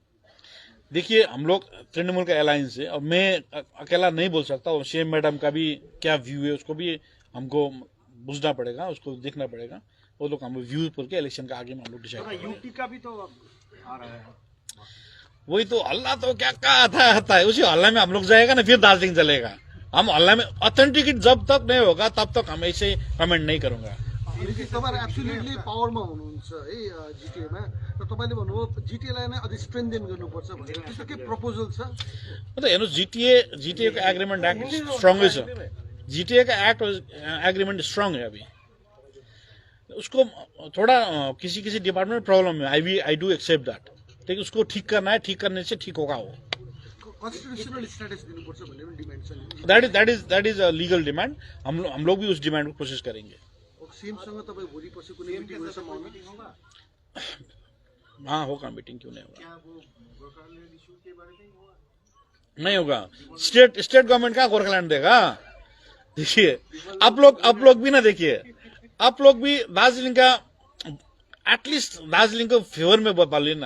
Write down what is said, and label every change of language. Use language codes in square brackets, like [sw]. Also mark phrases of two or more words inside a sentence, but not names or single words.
[hi] देखिए हम लोग तृणमूल का अलायंस है, और मैं अकेला नहीं बोल सकता, और सीएम मैडम का भी क्या व्यू है उसको भी हमको बुझना पड़ेगा, उसको देखना पड़ेगा। वो लोग हम व्यू करके इलेक्शन का आगे में हम लोग डिसाइड करेंगे। यूटी का भी तो आ रहा है, वही तो हल्ला तो क्या कहा था है, उसी हल्ला में हम लोग जाएगा ना, फिर दार्जिलिंग चलेगा। हम ऑनलाइन में ऑथेंटिकेट जब तक नहीं होगा तब तक हम ऐसे कमेंट नहीं करूंगा। [ne] तपाईहरु एब्सोल्युटली पावरमा हुनुहुन्छ है जिटिएमा र तपाईले भन्नुभयो जिटिएलाई नै अझै स्ट्रेन्थेन गर्नुपर्छ भनेर त्यस्तो के प्रपोजल छ? [hi] मतलब हेर्नुहोस् जीटीए का [en] agreement act strong [hi] है। जीटीए का [en] act agreement strong [hi] है। अभी उसको थोड़ा किसी किसी डिपार्टमेंट में प्रॉब्लम है। [en] I do accept that, [hi] लेकिन उसको ठीक करना है, ठीक करने से ठीक होगा वो। [en] constitutional status [ne] दिनुपर्छ भन्ने पनि डिमान्ड छ। [en] that is a legal demand. [hi] हम लोग भी उस डिमांड को कोशिश करेंगे। [ne] सीएमसँग तपाईँ भोलि पछि कुनै मिटिङ हुने सम्भावना? [hi] हाँ होगा, मीटिंग क्यों नहीं होगा? नहीं होगा। [en] state government [hi] का गोरखालैंड देगा? देखिए आप लोग भी ना, देखिए आप लोग भी दार्जिलिंग का एटलीस्ट दार्जिलिंग को फेवर में बोलिए ना।